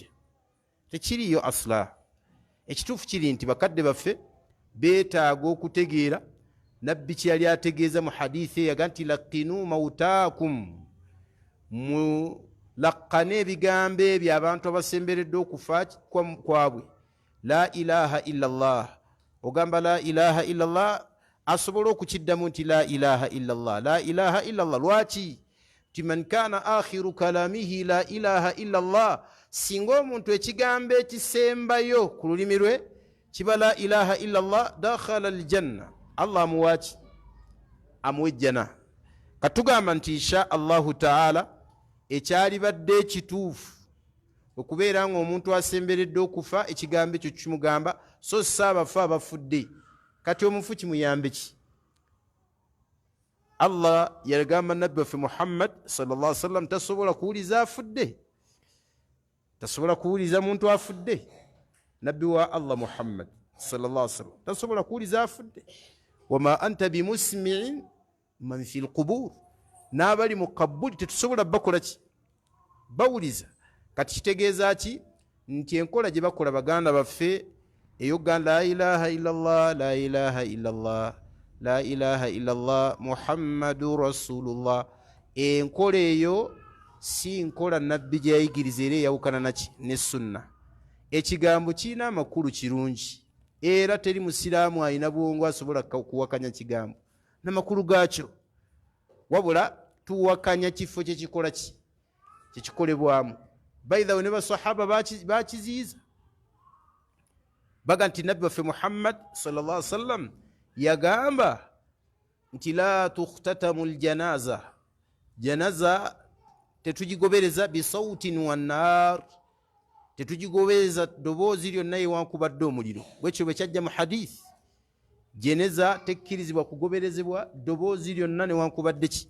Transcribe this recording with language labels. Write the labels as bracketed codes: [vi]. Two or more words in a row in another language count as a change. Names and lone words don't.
[lg] Tekiriyo asla. Ekituufu kiri nti bakadde baffe beetaaga okutegeera nabbi kye yali ategeeza mu hadithi eyaga nti [ar] لقنوا موتاكم, [lg] laqqana ebigambo ebyo abantu abasemberedde okufa kwabwe. [ar] لا إله إلا الله, ogamba لا إله إلا الله [lg] asobola okukiddamu nti [ar] لا إله إلا الله، لا إله إلا الله. Lwaki? Ti من كان آخر كلامه لا إله إلا الله, [lg] singa omuntu ekigambo ekisembayo ku lulimi lwe kiba la ilaha illallah, [ar] دخل الجنة, [lg] Allah amuwaki amuwejjana. Katugamba nti [ar] إن شاء الله تعالى [lg] ekyalibadde ekituufu okubeera nga omuntu asemberedde okufa ekigambo ekyo kimugamba, so saabafa abafudde. Kati omufu kimuyambe ki? Allah yagamba nabbi waffe Muhammad [ar] صلى الله عليه وسلم [lg] tasobola kuwuliza afudde, tasobola kuwuliza muntu afudde. Nabbi wa Allah Muhammad [ar] صلى الله عليه وسلم [lg] tasobola kuwuliza afudde. [ar] وما أنت بمسمع من في القبور, [lg] n'abali mu kabuli tetusobola bakola ki? Bawuliza. Kati kitegeeza ki? Nti enkola gye bakola baganda baffe eyoganda [ar] لا إله إلا الله، لا إله إلا الله، لا إله إلا الله محمد رسول الله, [lg] enkola eyo si nkola nabbi gye yayigiriza era eyawukana naki? Ne sunna. Ekigambo kirina amakulu kirungi era teri musiraamu alina bwongo asobola kuwakanya kigambo n'amakulu gaakyo, wabula tuwakanya kifo kyekikola ki? Kyekikolebwamu. Baithawe ne basahaba bakiziiza baga nti nabbi waffe Muhammad [ar] صلى الله عليه وسلم [lg] yagamba nti [ar] لا تتبعوا الجنازة, [lg] janaza tetugigobereza [ar] بصوت والنار, [lg] tetugigobereza ddoboozi lyonna yewankubadde omuliro. Bwekyo bwe kyajja mu hadith, jeneza tekkirizibwa kugoberezebwa ddoboozi lyonna newankubadde ki?